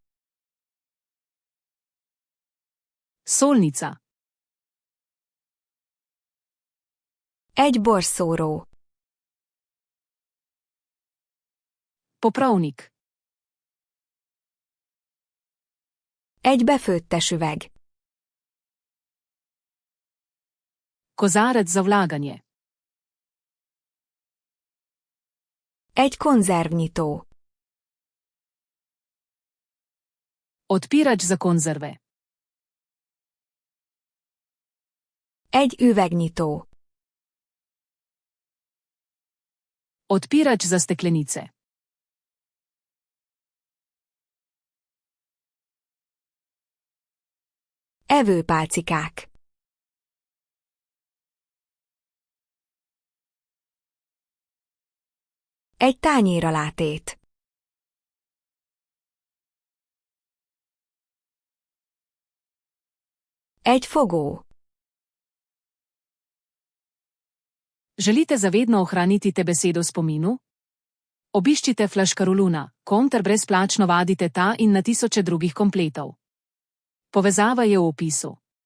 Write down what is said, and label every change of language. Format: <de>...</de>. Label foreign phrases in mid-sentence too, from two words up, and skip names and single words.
<sl>Solnica.</sl> <hu>Egy borszóró.</hu> <sl>Popravnik.</sl> <hu>Egy befőttes üveg.</hu> <sl>Kozarec za vlaganje.</sl> <hu>Egy konzervnyitó.</hu> <sl>Odpirač za konzerve.</sl> <hu>Egy üvegnyitó.</hu> <sl>Odpirač za steklenice.</sl> <hu>Evőpálcikák. Egy tányéralátét. Egy fogó.</hu> <sl>Želite zavedno ohraniti te besedo v spominu? Obiščite Flaškaroluna, ter brezplačno vadite ta in na tisoče drugih kompletov. Povezava je v opisu.</sl>